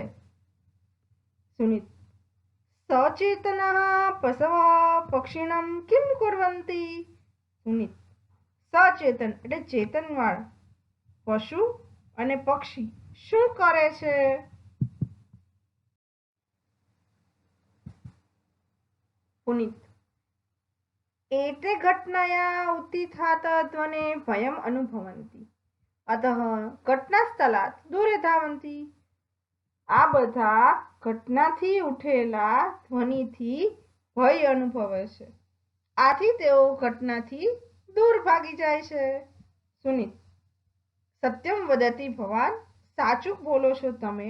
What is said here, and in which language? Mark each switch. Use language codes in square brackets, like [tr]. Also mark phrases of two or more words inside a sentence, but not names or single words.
[sa] सुनित सचेतनः पशवः पक्षिणं किम कुर्वन्ति। [gu] સુનિત સચેતન એટલે ચેતનવાળા પશુ અને પક્ષી શું કરે છે। [sa] પુનિત एते घटनाया उत्थितात् ध्वने भयम् अनुभवन्ति अतः घटनास्थलात् दूरे धावन्ति। [gu] આ બધા ઘટનાથી ઉઠેલા ધ્વનિથી ભય અનુભવે છે, આથી તેઓ ઘટનાથી દૂર ભાગી જાય છે। [sa] सुनित सत्यम वदति भवान [gu] સાચું બોલો છો તમે।